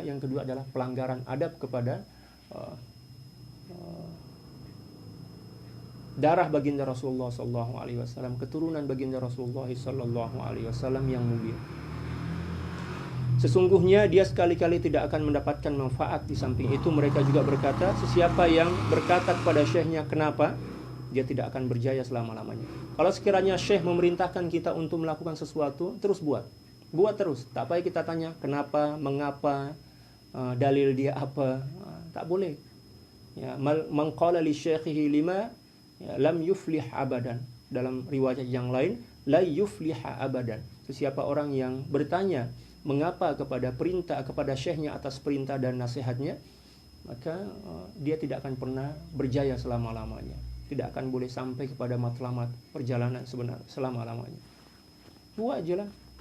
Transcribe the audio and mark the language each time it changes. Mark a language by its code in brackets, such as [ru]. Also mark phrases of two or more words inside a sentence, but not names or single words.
[ms] Yang kedua adalah pelanggaran adab kepada darah baginda Rasulullah SAW, keturunan baginda Rasulullah SAW yang mulia. Sesungguhnya dia sekali-kali tidak akan mendapatkan manfaat. Di samping itu mereka juga berkata, sesiapa yang berkata kepada syekhnya kenapa, dia tidak akan berjaya selama-lamanya. Kalau sekiranya syekh memerintahkan kita untuk melakukan sesuatu, terus buat terus. Tak payah kita tanya kenapa, mengapa, dalil dia apa. Tak boleh. [ar] Ya, من قال لشيخه لم، يا، لم يفلح أبدا. [ms] Dalam riwayat yang lain, [ar] لا يفلح أبدا. [ms] Siapa orang yang bertanya mengapa kepada syekhnya atas perintah dan nasihatnya, maka dia tidak akan pernah berjaya selama-lamanya. Tidak akan boleh sampai kepada matlamat perjalanan sebenar selama-lamanya. Buat aja lah.